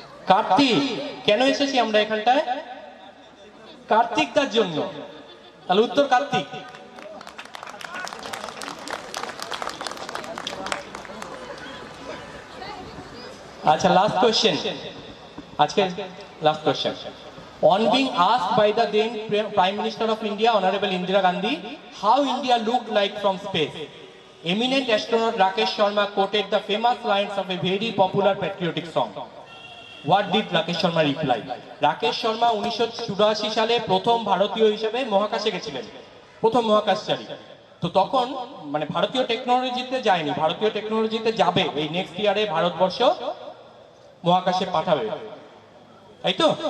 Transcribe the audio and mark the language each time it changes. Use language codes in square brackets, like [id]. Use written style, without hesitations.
[bn] কার্তিক। কেন এসেছি আমরা এখানটায়? কার্তিকদার জন্য। তাহলে উত্তর কার্তিক। আচ্ছা, লাস্ট কোয়েশ্চেন, আজকে last question. [en] On being asked by the then Prime Minister of India, Honorable Indira Gandhi, how India looked like from space, eminent astronaut Rakesh Sharma quoted the famous lines of a very popular patriotic song. What did Rakesh Sharma reply? [bn] Rakesh Sharma 1984 সালে প্রথম ভারতীয় হিসেবে মহাকাশে গেছিলেন, প্রথম মহাকাশচারী। তো তখন মানে ভারতীয় টেকনোলজিতে যায়নি, ভারতীয় টেকনোলজিতে যাবে এই নেক্সট ইয়ারে, ভারতবর্ষ মহাকাশে পাঠাবে, তাই তো?